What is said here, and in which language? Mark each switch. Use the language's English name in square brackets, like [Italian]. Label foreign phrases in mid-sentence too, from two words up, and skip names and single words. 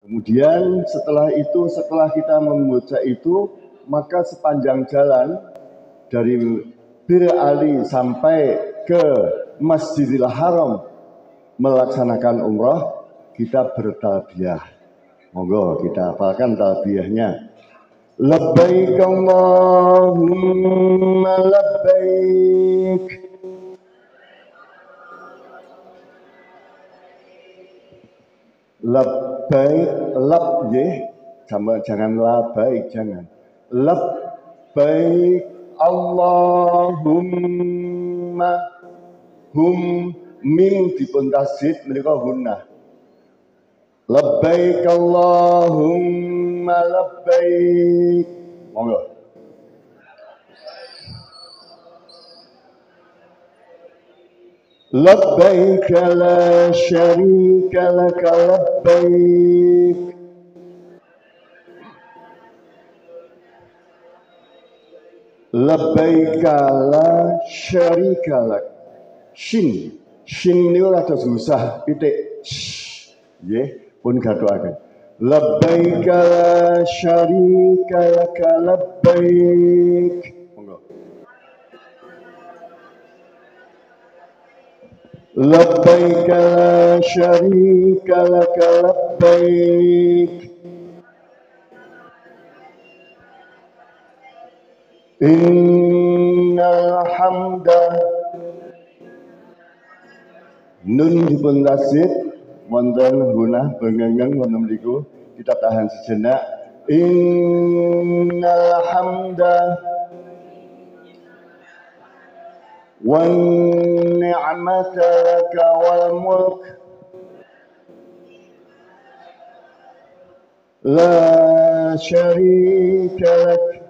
[Indonesian] Kemudian setelah kita membaca itu, maka sepanjang jalan dari Bir Ali sampai ke Masjidil Haram melaksanakan umrah, kita bertalbiyah. Monggo kita hafalkan talbiyahnya. [Arabic] لبيك اللهم لبيك. [Indonesian] Labbaik, lab jangan labaik, jangan. [Arabic] لبيك اللهم, [Javanese] mim dipun tasdid menika gunnah. [Arabic] لبيك اللهم لبيك. [Javanese] Monggo. [Arabic] لبيك لا شريك لك لبيك. لبيك لا شريك لك. [Javanese] Shin niku rada susah pitik. Nggih, pun gathukaken. [Arabic] لبيك لا شريك لك لبيك. لبيك لا شريك لك لبيك. إن الحمد. [Javanese] Nun dipun tasdid wonten gunah bengengeng wonten mriku, [Indonesian] kita tahan sejenak. [Arabic] إن الحمد والنعمة لك والملك لا شريك لك.